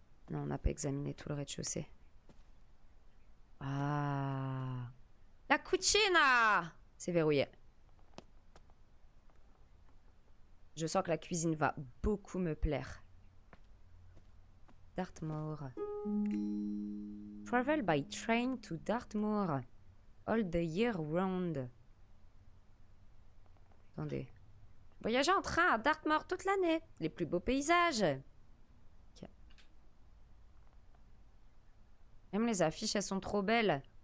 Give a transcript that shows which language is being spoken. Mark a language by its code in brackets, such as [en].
[fr] Non, on n'a pas examiné tout le rez-de-chaussée. Ah... [it] La cucina! [fr] C'est verrouillé. Je sens que la cuisine va beaucoup me plaire. [en] Dartmoor. Travel by train to Dartmoor. All the year round. [fr] Attendez. Voyager en train à Dartmoor toute l'année. Les plus beaux paysages. Okay. Même les affiches, elles sont trop belles.